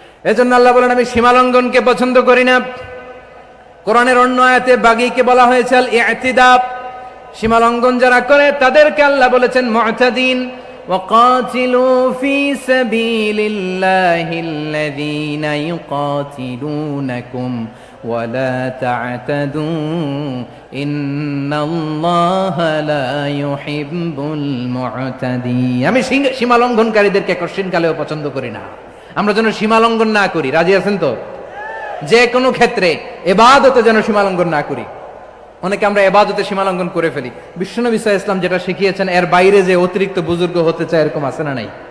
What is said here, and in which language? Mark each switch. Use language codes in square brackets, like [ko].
[bn] এজন্য আল্লাহ বলেন, আমি সীমালঙ্ঘনকে পছন্দ করি না। কোরআনের অন্য আয়াতে বাগীকে বলা হয়েছে আল ইতিদা, সীমা লঙ্ঘন যারা করে তাদেরকে আল্লাহ বলেছেন মু'তাদিন। [ar] وقاتلوا في سبيل الله الذين يقاتلونكم ولا تعتدوا إن الله لا يحب المعتدين। [bn] আমি সীমা লঙ্ঘনকারীদেরকে কোশ্চিনকালেও পছন্দ করি না। আমরা যেন সীমা লঙ্ঘন না করি, রাজি আছেন তো? যে কোনো ক্ষেত্রে ইবাদতে যেন সীমা লঙ্ঘন না করি। অনেকে আমরা ইবাদতে সীমা লঙ্ঘন করে ফেলি। বিশ্বনবী সাল্লাল্লাহু আলাইহি ওয়াসাল্লাম যেটা শিখিয়েছেন এর বাইরে যে অতিরিক্ত বুজুর্গ হতে চায় এরকম আছে না নাই?